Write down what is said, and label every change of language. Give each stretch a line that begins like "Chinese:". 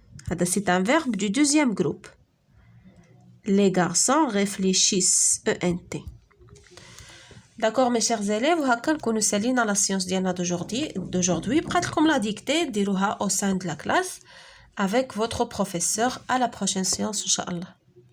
Arabic: هذا
French: c'est un verbe du deuxième groupe. Les garçons réfléchissent ENT. D'accord mes chers élèves,
Arabic: وهكا نكونوا سالينا لا سيونس ديالنا
French: d'aujourd'hui.
Arabic: بقات لكم لا ديكتي ديروها
French: au sein de la classe avec votre professeur. À la prochaine séance
Arabic: إن شاء الله.